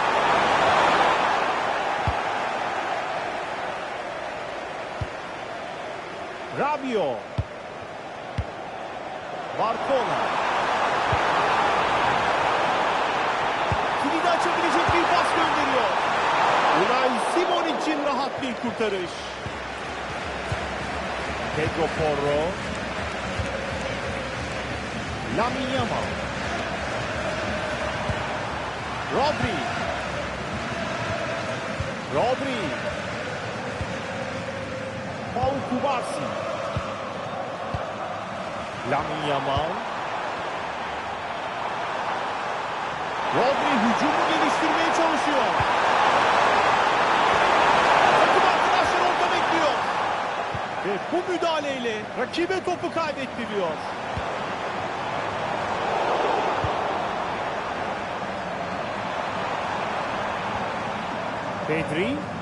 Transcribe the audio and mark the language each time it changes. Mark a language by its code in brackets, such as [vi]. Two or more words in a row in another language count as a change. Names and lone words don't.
[tr] Rabiot. Barcola. Kilidi açabilecek bir pas gönderiyor. Unai Simon için rahat bir kurtarış. Pedro Porro. Lamine Yamal. Rodri. Pau Kubarsi. Lamine Yamal. Rodri hücumu geliştirmeye çalışıyor. Takım arkadaşlar orada bekliyor. Ve bu müdahaleyle rakibe topu kaybettiriyor. Pedri.